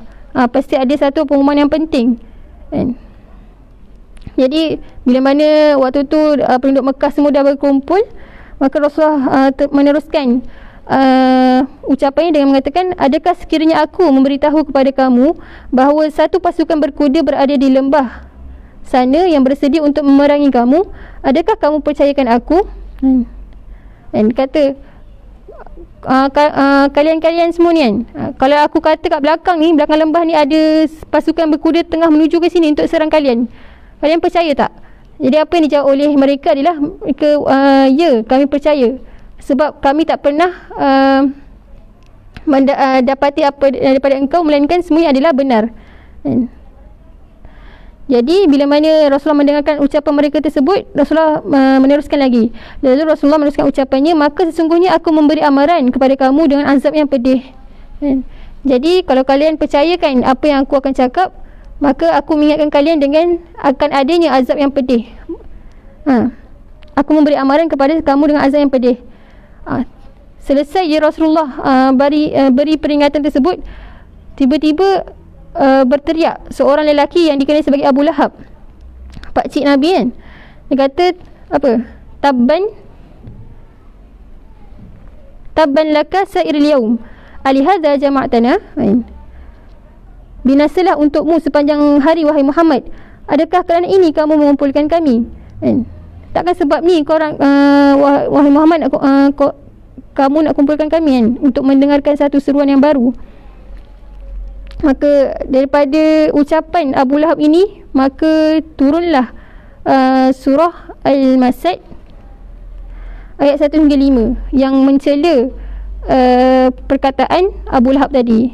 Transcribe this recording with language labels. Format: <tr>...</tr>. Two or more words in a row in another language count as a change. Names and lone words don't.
<ms>Pasti ada satu pengumuman yang penting kan? Jadi bila mana waktu tu penduduk Mekah semua dah berkumpul, maka Rasulullah meneruskan ucapannya dengan mengatakan, adakah sekiranya aku memberitahu kepada kamu bahawa satu pasukan berkuda berada di lembah sana yang bersedia untuk memerangi kamu, adakah kamu percayakan aku? Dan kata kalian-kalian semua ni kan, kalau aku kata kat belakang ni, belakang lembah ni ada pasukan berkuda tengah menuju ke sini untuk serang kalian, kalian percaya tak? Jadi apa yang dijawab oleh mereka adalah ya, kami percaya, sebab kami tak pernah dapati apa daripada engkau melainkan semuanya adalah benar. Jadi bila mana Rasulullah mendengarkan ucapan mereka tersebut, Rasulullah meneruskan lagi. Lalu Rasulullah meneruskan ucapannya, maka sesungguhnya aku memberi amaran kepada kamu dengan azab yang pedih. Jadi kalau kalian percayakan apa yang aku akan cakap, maka aku mengingatkan kalian dengan akan adanya azab yang pedih. Aku memberi amaran kepada kamu dengan azab yang pedih. Selesai je Rasulullah beri peringatan tersebut, tiba-tiba berteriak seorang lelaki yang dikenali sebagai Abu Lahab. pakcik Nabi kan. Dia kata apa?</ms> <ar>تبا لك سائر اليوم. ألهذا جمعتنا.</ar> <ms>Binasalah untukmu sepanjang hari wahai Muhammad. Adakah kerana ini kamu mengumpulkan kami? Takkan sebab ni korang wahai Muhammad kamu nak kumpulkan kami kan, untuk mendengarkan satu seruan yang baru. Maka daripada ucapan Abu Lahab ini, maka turunlah surah Al-Masad ayat 1 hingga 5 yang mencela perkataan Abu Lahab tadi.</ms>